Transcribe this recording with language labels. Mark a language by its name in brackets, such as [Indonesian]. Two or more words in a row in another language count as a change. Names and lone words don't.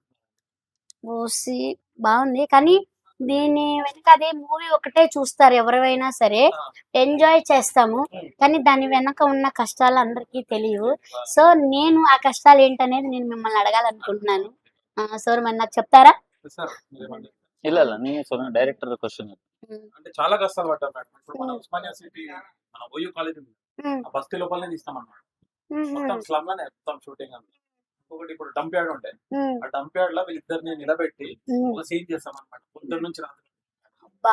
[Telugu] ఓసి బాగుంది కానీ దీని వెనక అదే మూవీ ఒకటే చూస్తారు ఎవరైనా సరే, ఎంజాయ్ చేస్తాము కానీ దాని వెనక ఉన్న కష్టాలు అందరికీ తెలియవు. సో నేను ఆ కష్టాలు ఏంటనేది నేను మిమ్మల్ని అడగాలనుకుంటున్నాను. సార్ మరి నాకు చెప్తారా? సార్ మీరేమంటారు? [Kannada] ಇಲ್ಲ ಇಲ್ಲ ನೀವೇ ಸೊನ್ನ [English] director question. [Telugu] అంటే చాలా కష్టాలు పడ్డారు మేడం. ఇప్పుడు మన ఉస్మానియా సిటీ మన ఓయూ కాలేజ్ ఉంది, ఉమ్, ఆ బస్తీ లోపలనే తీస్తాం అన్నమాట. ఉమ్, మొత్తం స్లమ్ లోనే మొత్తం షూటింగ్ అంతా. ఇంకొకటి ఇప్పుడు [English] dump yard [Telugu] ఉంటాయి, ఉమ్, ఆ [English] dump yard [Telugu] లో వీళ్ళిద్దరిని నిలబెట్టి ఉమ్. ఒక సీన్ చేస్తాం అనమాట. పొద్దున్న నుంచి రాత్రి అబ్బా.